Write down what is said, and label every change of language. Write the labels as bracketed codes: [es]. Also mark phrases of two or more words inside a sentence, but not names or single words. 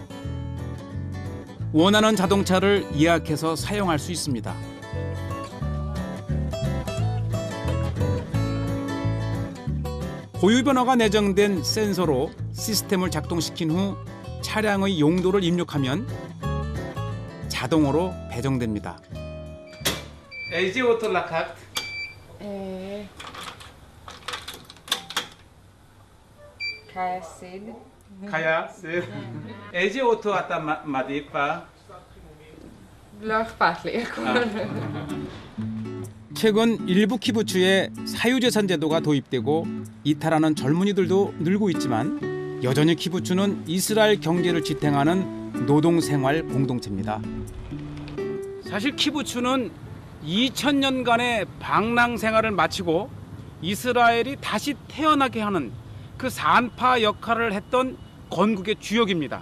[ko] 원하는 자동차를 예약해서 사용할 수 있습니다. 고유번호가 내정된 센서로 시스템을 작동시킨 후 차량의 용도를 입력하면 자동으로 배정됩니다. [he] איזה אוטו לקחת? קיה סיד. קיה סיד. איזה אוטו אתה מעדיף? לא אכפת לי. [ko] 최근 일부 키부츠에 사유재산 제도가 도입되고 이탈하는 젊은이들도 늘고 있지만 여전히 키부츠는 이스라엘 경제를 지탱하는 노동생활 공동체입니다. 사실 키부츠는 2000년간의 방랑 생활을 마치고 이스라엘이 다시 태어나게 하는 그 산파 역할을 했던 건국의 주역입니다.